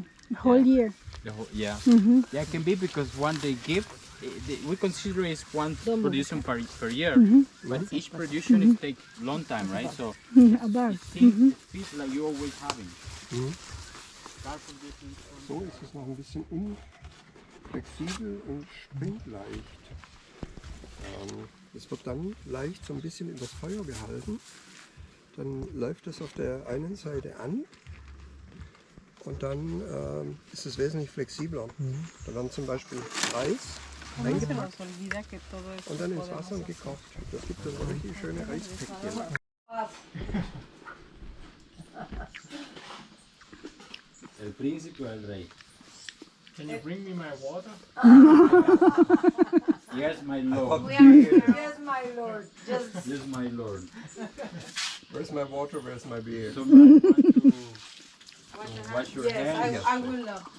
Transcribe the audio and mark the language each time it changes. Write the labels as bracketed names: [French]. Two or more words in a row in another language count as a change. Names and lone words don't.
[English] Whole year. The whole, yeah. Yeah, it can be because one they give, we consider it's one production per year, but each production is take long time, right? So Above. it feels like you're always having. Start producing [German] So ist es noch ein bisschen unflexibel und springt leicht. Es wird dann leicht so ein bisschen übers Feuer gehalten. Dann läuft es auf der einen Seite an und dann ist es wesentlich flexibler. Da werden zum Beispiel Reis eingepackt und dann ins Wasser und gekocht. Das gibt dann so richtig schöne Reispäckchen. [Spanish] El príncipe o el rey. [English] Can you bring me my water? Yes, my lord. Yes, my Lord. Just Yes, my lord. Where's my water? Where's my beer? So, you want to wash your hands? I will love to.